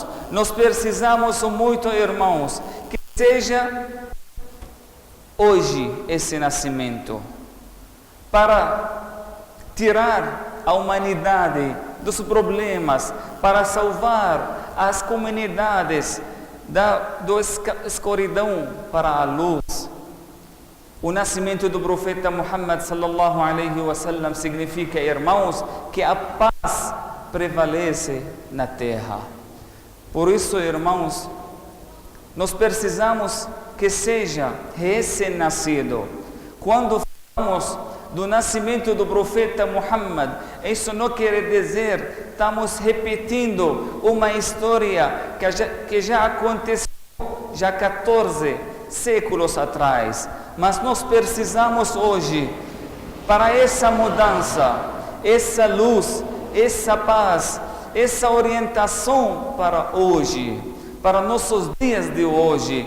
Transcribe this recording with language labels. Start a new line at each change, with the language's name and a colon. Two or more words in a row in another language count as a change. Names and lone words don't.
Portuguese: Nós precisamos muito, irmãos, que seja hoje esse nascimento, para tirar a humanidade dos problemas, para salvar as comunidades da escuridão para a luz. O nascimento do profeta Muhammad
Arabic: صلى الله عليه وسلم
Portuguese: significa, irmãos, que a paz prevalece na terra. Por isso, irmãos, nós precisamos que seja recém-nascido. Quando falamos do nascimento do profeta Muhammad, isso não quer dizer estamos repetindo uma história que já aconteceu 14 séculos atrás, mas nós precisamos hoje, para essa mudança, essa luz, essa paz, essa orientação para hoje, para nossos dias de hoje.